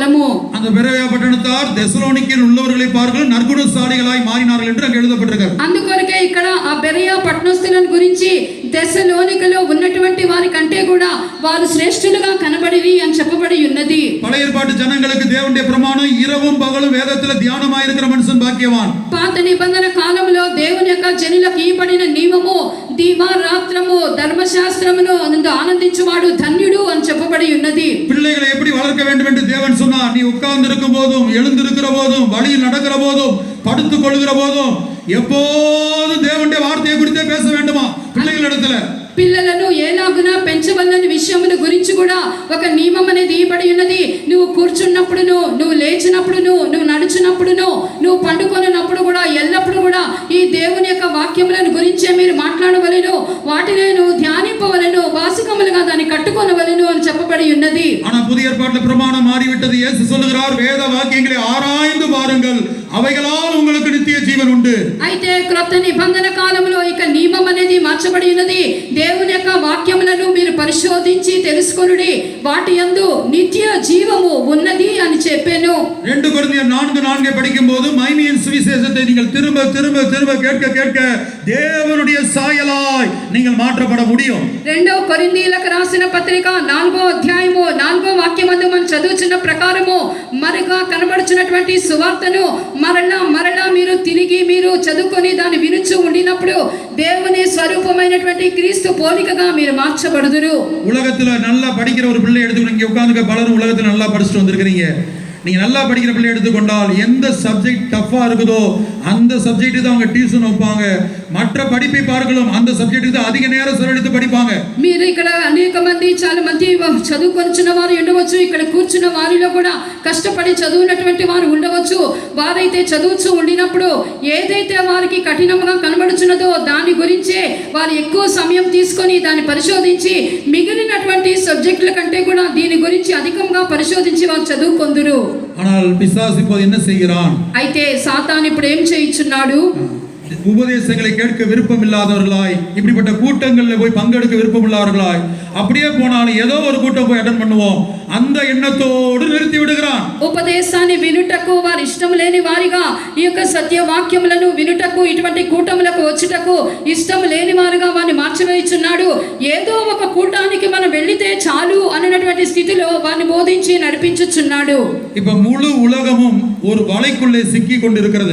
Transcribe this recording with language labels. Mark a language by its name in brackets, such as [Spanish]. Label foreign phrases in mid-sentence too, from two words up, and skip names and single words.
[Tamil] அந்த பெரோயா పట్టణத்தார் தெசலோனிக்கேயில் உள்ளவர்களை பார்க்க நற்குணசாலிகளாய் மாறினார்கள் என்று அங்கே எழுதப்பட்டிருக்கிறது. [Telugu] అందుకొరకే ఇక్కడ ఆ బెరయ పట్టణస్థులను గురించి దెసలోనికలో ఉన్నటువంటి వారి కంటే కూడా వారు శ్రేష్ఠులుగా కనబడిరి అని చెప్పబడి ఉన్నది. [Tamil] பழைய ஏற்பாட்டு ஜனங்களுக்கு தேவனுடைய பிரமாணம் இரவும் பகலும் வேதத்துல தியானமாய் இருக்கிற மனுஷன் பாக்கியவான். [Telugu] పాత నిబంధన కాలంలో దేవుని యొక్క జనులకు ఇవ్వబడిన నియమము దివారాత్రము ధర్మశాస్త్రమును ఆనందించువాడు ధన్యుడు అని చెప్పబడి ఉన్నది. [Tamil] பிள்ளைகளை எப்படி வளர்க்க வேண்டும் என்று தேவன் சொன்னார். நீ உட்கார்ந்து இருக்கும் போதும், எழுந்திருக்கிற போதும், வழியில் நடக்கிற போதும், படுத்துக் கொள்கிற போதும் எப்போதும் தேவனுடைய வார்த்தையை குறித்தே பேச வேண்டுமா பிள்ளைகளிடத்துல? [Telugu] పిల్లలను ఏలాగున పెంచవల్లని విషయముల గురించి కూడా ఒక నియమం అనేది ఇవ్వబడి ఉన్నది. నువ్వు కూర్చున్నప్పుడును, నువ్వు లేచినప్పుడును, నువ్వు నడుచున్నప్పుడును, నువ్వు పండుకొనినప్పుడు కూడా ఎల్లప్పుడూ కూడా ఈ దేవుని యొక్క వాక్యములను గురించే మీరు మాట్లాడవలెను, వాటిని నువ్వు ధ్యానింపవలెను, వాసికములుగా దాన్ని కట్టుకొనవలెను అని చెప్పబడి ఉన్నది. [Tamil] ஆனா புதிய ஏற்பாட்டில் பிரமாணம் மாறிவிட்டது. இயேசு சொல்லுகிறார், வேத வாக்கியங்களை ஆராய்ந்து பாருங்கள், அவைகளால் உங்களுக்கு நித்திய ஜீவன் உண்டு. [Telugu] అయితే క్రొత్త నిబంధన కాలంలో ఇక నియమం అనేది మార్చబడి ఉన్నది. దేవుని యొక్క వాక్యములను మీరు పరిశోధించి తెలుసుకొనుడి, వాటి యందు నిత్య జీవము ఉన్నది అని చెప్పాను. [Tamil] 2 கொரிந்தியர் 4:4 படிக்கும் போது மகிமையின் சுவிசேஷத்தை நீங்கள் திரும்ப திரும்ப திரும்ப கேட்க கேட்க தேவனுடைய சாயலாய் நீங்கள் மாற்றப்பட முடியும். [Telugu] 2 కొరింథీయులకు రాసిన పత్రిక 4వ అధ్యాయము 4వ వాక్యమందు మనం చదువుచున్న ప్రకారము మరగా కనబడుచున్నటువంటి సువార్తను మరలా మీరు తిరిగి మీరు చదువుకొని దాన్ని వినుచు ఉండినప్పుడు దేవుని స్వరూపమైనటువంటి క్రీస్తు పోలికగా మీరు మార్చబడుదురు. [Tamil] உலகத்துல நல்லா படிக்கிற ஒரு பிள்ளை எடுத்துக்கணும். இங்க உட்கார்ந்து பலரும் உலகத்துல நல்லா படிச்சுட்டு வந்திருக்கிறீங்க. நீங்க நல்லா படிக்கிற பிள்ளை எடுத்துக்கொண்டால் எந்த சப்ஜெக்ட் டஃபா இருக்குதோ அந்த சப்ஜெக்ட் தான் அவங்க டியூஷன் வைப்பாங்க. மற்ற படிப்பை பார்க்கலாம் அந்த சப்ஜெக்ட்டுக்கு அதிக நேரம் செலவழித்து படிப்பாங்க. [Telugu] మీరు ఇక్కడ అనేక మంది చాలా మంది చదువుకొనిచున్న వారు ఉండవచ్చు, ఇక్కడ కూర్చున్న వారిలో కూడా కష్టపడి చదువునటువంటి వారు ఉండవచ్చు. వారైతే చదువుచూ ఉండినప్పుడు ఏదైతే వారికి కఠినంగా కనబడుచున్నదో దాని గురించే వారు ఎక్కువ సమయం తీసుకొని దాన్ని పరిశోధించి మిగిలినటువంటి సబ్జెక్టుల కంటే కూడా దీని గురించి అధికంగా పరిశోధించి వారు చదువుకొందురు. [Tamil] ஆனால் பிசாசு இப்போது என்ன செய்கிறான்? [Telugu] అయితే సాతాను ఇప్పుడు ఏం చేయుచున్నాడు? [Tamil] உபதேசங்களை கேட்க விருப்பம் இல்லாதவர்களாய், இப்படிப்பட்ட கூட்டங்களில் போய் பங்கெடுக்க விருப்பம் இல்லாதவர்களாய், அப்படியே போனாலும் ஏதோ ஒரு கூட்டம் போய் அட்டெண்ட் பண்ணுவோம் அந்த எண்ணத்தோடு நிறுத்தி விடுகிறான். [Telugu] ఉపదేశాన్ని వినుటకు వారి ఇష్టం లేని వారిగా, ఈ యొక్క సత్యవాక్యములను వినుటకు, ఇటువంటి కూటములకు వచ్చుటకు ఇష్టం లేని వారుగా వారిని మార్చివేయుచున్నాడు. ఏదో ఒక కూటానికి మనం వెళ్లితే చాలు అన్నటువంటి స్థితిలో వారిని బోధించి నడిపించుచున్నాడు. [Tamil] இப்ப முழு உலகமும் ஒரு வலைக்குள்ளே சிக்கி கொண்டிருக்கிறது.